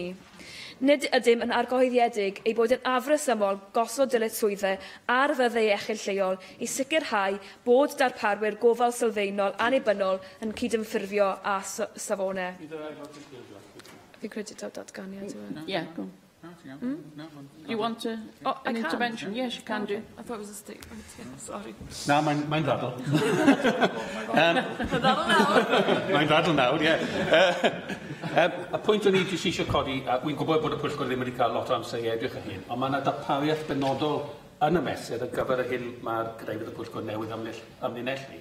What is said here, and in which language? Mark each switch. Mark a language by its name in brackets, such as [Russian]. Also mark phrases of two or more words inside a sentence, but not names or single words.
[Welsh] Nid ydym yn argyhoeddiedig ei bod yn afresymol gosod dyletswyddau ar fyddai iechyd lleol i sicrhau bod darparwyr gofal sylfaenol annibynnol yn cydymffurfio â safonau. Fi'n credu taw datganiad yw e. [English] Yeah, go on. You want an intervention? Yes, you can do. I thought it was a statement. Yeah, sorry. [Welsh] Na, mae'n ddadl. Mae'n ddadl nawr, ie. Y pwynt o'n i jyst eisiau codi, a wy'n gwybod bod y Pwyllgor ddim wedi cael lot o amser i edrych ar hyn, ond mae yna darpariaeth benodol yn y mesur ar gyfer y hyn mae'r Cadeirydd y Pwyllgor newydd amlinellu.